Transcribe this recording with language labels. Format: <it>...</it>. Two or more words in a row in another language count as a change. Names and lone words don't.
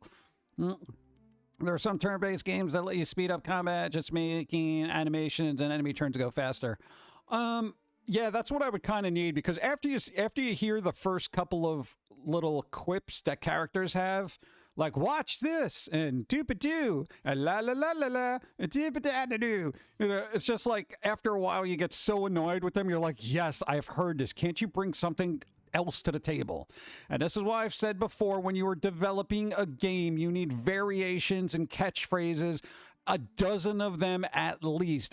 <en>There are some turn-based games that let you speed up combat, just making animations and enemy turns go faster. Yeah, that's what I would kind of need, because after you hear the first couple of little quips that characters have, Like, watch this, and doop-a-doo, and la-la-la-la-la, and doop-a-da-da-doo. You know, it's just like, after a while, you get so annoyed with them, you're like, yes, I've heard this. Can't you bring something else to the table? And this is why I've said before, when you are developing a game, you need variations and catchphrases, a dozen of them at least.</en>